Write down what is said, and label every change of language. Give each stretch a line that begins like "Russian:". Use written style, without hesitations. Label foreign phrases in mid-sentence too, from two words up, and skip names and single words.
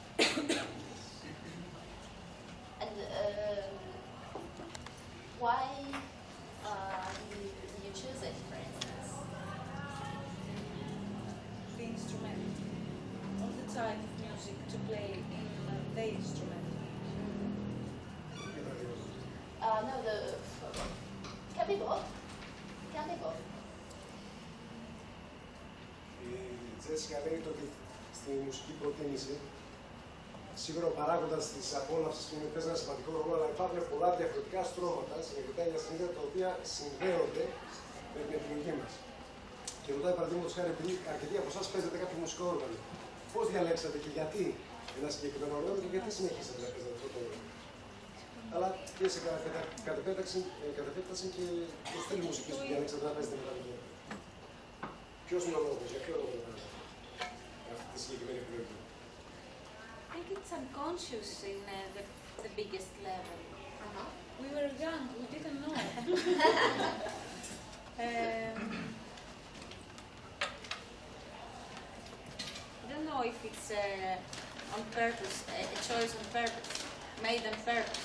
English: And why you choose it, for instance? The instrument, or the type of music to play in the instrument. No, can be both. Can be both.
Greek: Η Τζέσικα λέει ότι στη μουσική προτίμηση σίγουρα ο παράγοντας της απόλαυσης παίζει ένα σημαντικό ρόλο, αλλά υπάρχουν πολλά διαφορετικά στρώματα συγκεκριμένα συνήθεια τα οποία συνδέονται με την επιλογή μας. Και ρωτάει παραδείγματος χάρη, επειδή αρκετοί από εσάς παίζετε κάποιο μουσικό όργανο, πώς διαλέξατε και γιατί ένα συγκεκριμένο όργανο και γιατί συνεχίσατε να παίζετε αυτό το όργανο? Αλλά και σε κατ' επέκταση και το στέλνει μουσική που διαλέξατε να παίζετε μετά το. Ποιος είναι ο λόγος, για ποιο λόγο να παίζετε αυτή τη συγκεκριμένη επιλογή?
English: I think it's unconscious in the biggest level. We were young, we didn't know. I don't know if it's on purpose, a choice on purpose, made on purpose.